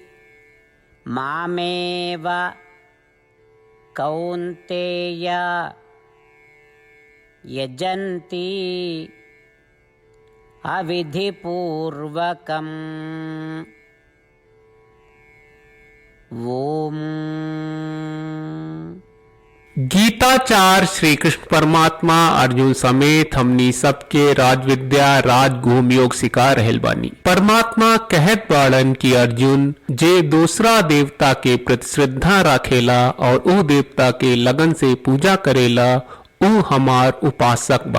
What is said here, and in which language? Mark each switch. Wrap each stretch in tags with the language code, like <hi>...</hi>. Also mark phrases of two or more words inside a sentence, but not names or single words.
<sa>मामेव कौन्तेय यजन्ति अविधिपूर्वकम्। ओम।</sa> <bho>गीताचार्य श्री कृष्ण परमात्मा अर्जुन समेत हमनी सबके राजविद्या राजगुह्य योग सिखा रहल बानी। परमात्मा कहत बाड़न कि अर्जुन जे दूसरा देवता के प्रति श्रद्धा राखेला और ऊ देवता के लगन से पूजा करेला ऊ हमार उपासक बा।</bho>